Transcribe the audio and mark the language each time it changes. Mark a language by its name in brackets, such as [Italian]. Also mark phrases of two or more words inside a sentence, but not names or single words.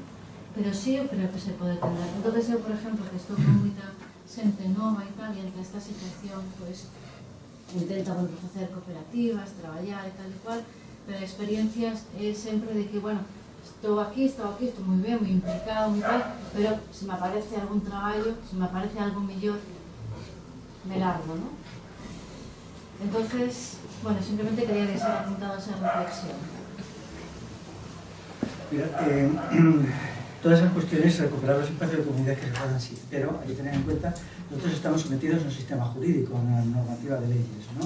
[Galician] Pero sí, eu creo que se pode tender. Entón, eu, por exemplo, que estou con moita xente nova e tal, e ante esta situación, pois, intento facer cooperativas, traballar e tal e cual, pero a experiencia é sempre de que, bueno, estou aquí, estou moi ben, moi implicado, moi tal, pero se me aparece algún traballo, se me aparece algo mellor, [Spanish] me largo, ¿no? Entonces, bueno, simplemente quería dejar apuntado esa reflexión. Mira, todas esas cuestiones, recuperar los espacios de comunidad que se puedan, sí, pero hay que tener en cuenta, nosotros estamos sometidos a un sistema jurídico, a una normativa de leyes, ¿no?